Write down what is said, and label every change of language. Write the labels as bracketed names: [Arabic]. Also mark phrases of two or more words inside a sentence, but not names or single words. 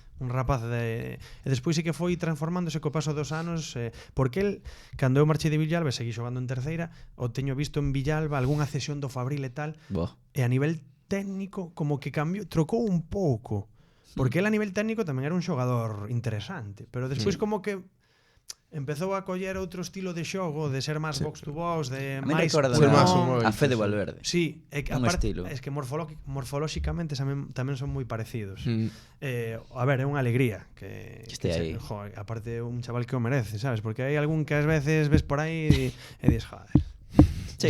[Galician] un rapaz e despois sí que foi transformándose co paso dos anos, porque el, cando eu marchei de Villalba e seguí xogando en terceira, o teño visto en Villalba algunha cesión do Fabril e tal, Bo. e a nivel técnico como que cambiou, trocou un pouco, porque el a nivel técnico tamén era un xogador interesante, pero despois como que empezou a coller outro estilo de xogo, de ser máis [English] box to box, [Galician] de [Spanish] A mí [Galician] máis recorda ser máis pulmón. humor. a Fede Valverde. Sí, é que Un aparte, estilo. [Spanish] es que [Galician] morfolóxicamente tamén son moi parecidos. Mm. A ver, é unha alegría que este aí. aparte un chaval que o merece, sabes? Porque hai algún que ás veces ves por aí e dices, joder. Sí.